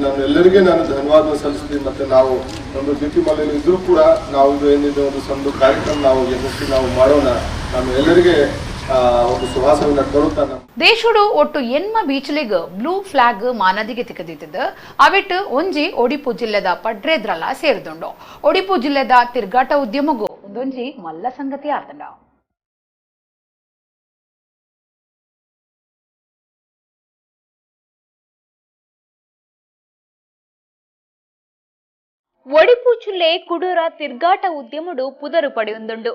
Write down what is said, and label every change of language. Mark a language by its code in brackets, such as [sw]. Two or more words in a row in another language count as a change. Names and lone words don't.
[kn] ನಾನು ಧನ್ಯವಾದ ಸಲ್ಲಿಸ್ತೀನಿ. ಮತ್ತೆ ನಾವು ಒಂದು ಡ್ಯೂಟಿ ಮನೆಯಲ್ಲಿ ಇದ್ರೂ ಕೂಡ ನಾವು ಏನಿದೆ ಒಂದು ಸಣ್ಣ ಕಾರ್ಯಕ್ರಮ ನಾವು ಯಶಸ್ವಿ ನಾವು ಮಾಡೋಣ. ನಾನು ಎಲ್ಲರಿಗೆ ಒಂದು ಸುಭಾಷವನ್ನ ಕೊಡುತ್ತಾನೆ. [tcy] ದೇಶುಡು ಒಟ್ಟು ಎನ್ಮ ಬೀಚ್ಲಿಗ್ ಬ್ಲೂ ಫ್ಲಾಗ್ ಮಾನದಿಗೆ ತಿಕ್ಕದಿದ್ದು ಅವಿಟ್ಟು ಒಂಜಿ ಒಡಿಪು ಜಿಲ್ಲೆದ ಪಡ್ರೇದ್ರಲ್ಲ ಸೇರಿದುಂಡು. ಒಡಿಪು ಜಿಲ್ಲೆದ ತಿರ್ಗಾಟ ಉದ್ಯಮಗೂ ಒಂದೊಂಜಿ ಮಲ್ಲ ಸಂಗತಿ ಆತಂಡ. ಒಡಿಪು ಜಿಲ್ಲೆ ಕುಡೂರ ತಿರ್ಗಾಟ ಉದ್ಯಮಡು ಪುದರು ಪಡೆಯೊಂದುಂಡು.